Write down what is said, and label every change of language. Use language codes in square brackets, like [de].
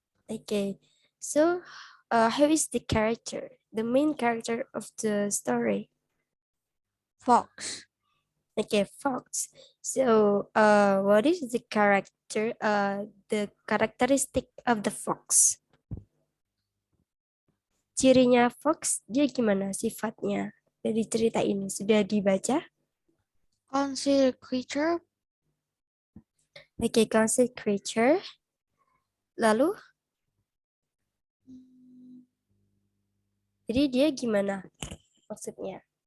[en] Okay. So, who is the character? The main character of the story? Fox. Okay, fox. So, what is the character, the characteristic of the fox? [id] Cirinya fox, dia gimana sifatnya? Dari cerita ini sudah dibaca? [en] Concealed creature. Okay, concealed creature. [id] Lalu, jadi dia gimana maksudnya?